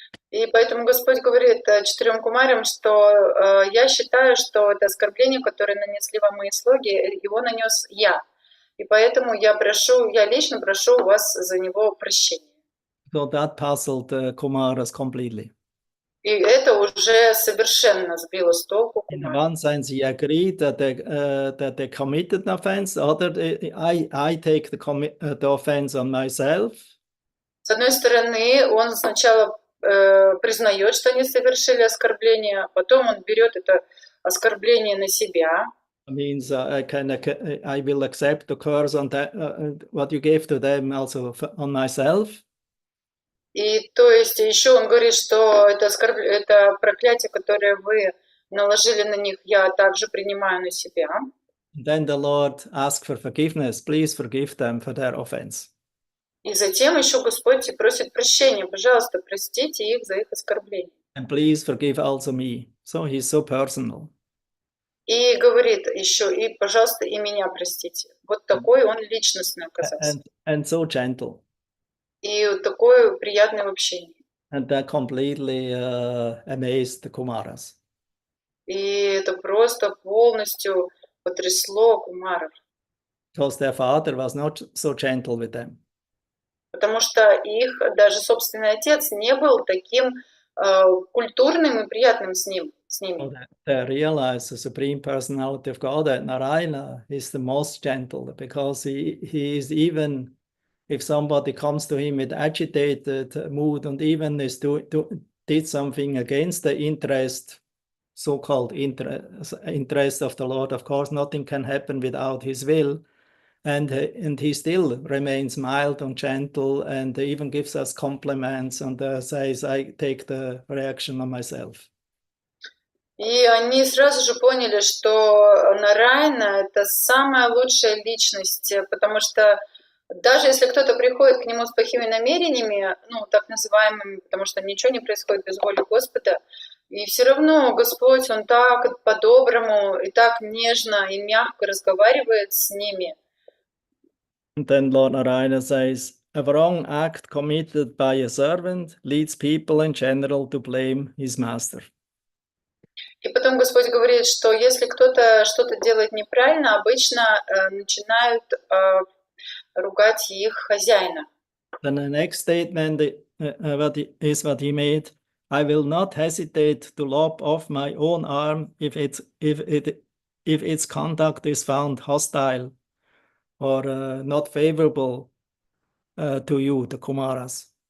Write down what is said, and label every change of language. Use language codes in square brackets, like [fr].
[ru] И поэтому Господь говорит 4 кумарям, что я считаю, что это оскорбление, которое нанесли вам мои слуги, его нанес я. И поэтому я лично прошу у вас за него прощения. [en] So that puzzled Kumaras completely. [ru] И это уже совершенно сбило с толку [en] In [ru] Кумара. [en] one sense, he agreed that they committed an offense. Other, I take the offense on myself. [ru] С одной стороны, он сначала признает, что они совершили оскорбление, а потом он берет это оскорбление на себя. [en] Means I will accept the curse on that what you gave to them also on myself. [ru] И то есть еще он говорит, что это проклятие, которое вы наложили на них, я также принимаю на себя. [en] Then the Lord asks for forgiveness. Please forgive them for their offense. [ru] И затем еще Господь просит прощения. Пожалуйста, простите их за их оскорбление. [en] And please forgive also me. So he's so personal. [ru] И говорит еще, и, пожалуйста, и меня простите. Вот такой он личностный оказался. [en] And so gentle. [ru] И такой приятный в общении. [en] And that completely amazed the Kumaras. [ru] И это просто полностью потрясло кумаров. [en] Because their father was not so gentle with them. [ru] Потому что их даже собственный отец не был таким культурным и приятным с ними. [en] So they realize the Supreme Personality of God, that Narayana, is the most gentle, because he is, even if somebody comes to him with agitated mood and even did something against the interest, so-called interest of the Lord, of course, nothing can happen without his will. And he still remains mild and gentle, and even gives us compliments and says, I take the reaction on myself. [ru] И они сразу же поняли, что Нараяна — это самая лучшая личность, потому что даже если кто-то приходит к нему с плохими намерениями, ну, так называемыми, потому что ничего не происходит без воли Господа, и все равно Господь, Он так по-доброму и так нежно и мягко разговаривает с ними. [en] And then Lord Narayana says, a wrong act committed by a servant leads people in general to blame his master. [ru] И потом Господь говорит, что если кто-то что-то делает неправильно, обычно начинают ругать их хозяина. [en] Then the next statement what he made, I will not hesitate to lop off my own arm if its conduct is found hostile or not favorable to you, the Kumaras.